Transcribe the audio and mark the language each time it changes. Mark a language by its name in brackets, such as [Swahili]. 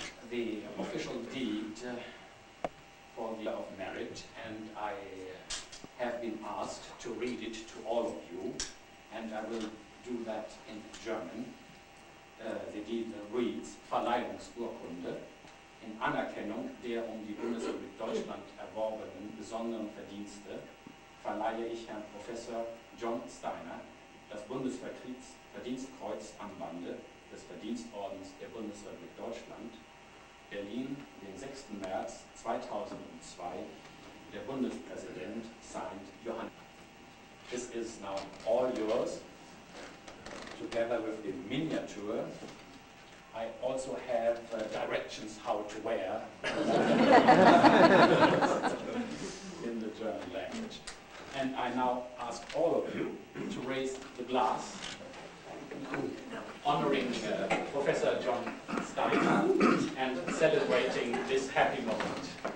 [English] The official deed for the Order of Merit, and I have been asked to read it to all of you, and I will do that in German. The deed reads: [German] Verleihungsurkunde in Anerkennung der die Bundesrepublik Deutschland erworbenen besonderen Verdienste verleihe ich Herrn Professor John Steiner das Bundesverdienstkreuz am Bande des Verdienstordens der Bundesrepublik Deutschland, Berlin, den 6. März 2002, der Bundespräsident signed Johannes. [English] This is now all yours, together with the miniature. I also have directions how to wear in the German language. And I now ask all of you to raise the glass, honoring Professor John Steiner and celebrating this happy moment.